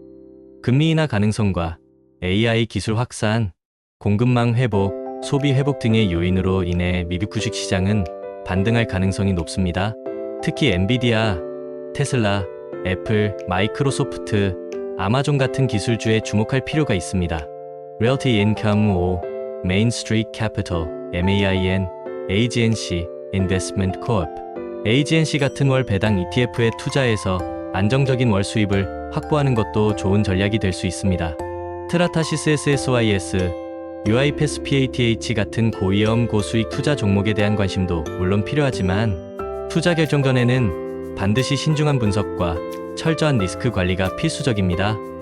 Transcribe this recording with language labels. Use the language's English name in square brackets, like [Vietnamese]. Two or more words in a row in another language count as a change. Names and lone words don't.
[Korean] 금리 인하 가능성과 AI 기술 확산, 공급망 회복, 소비 회복 등의 요인으로 인해 미국 주식 시장은 반등할 가능성이 높습니다. 특히 엔비디아, 테슬라, 애플, 마이크로소프트, 아마존 같은 기술주에 주목할 필요가 있습니다. Realty Income 5, Main Street Capital, MAIN, AGNC, Investment Corp. AGNC 같은 월 배당 ETF에 투자해서 안정적인 월 수입을 확보하는 것도 좋은 전략이 될 수 있습니다. 트라타시스 SSYS, UiPath PATH 같은 고위험 고수익 투자 종목에 대한 관심도 물론 필요하지만 투자 결정 전에는 반드시 신중한 분석과 철저한 리스크 관리가 필수적입니다.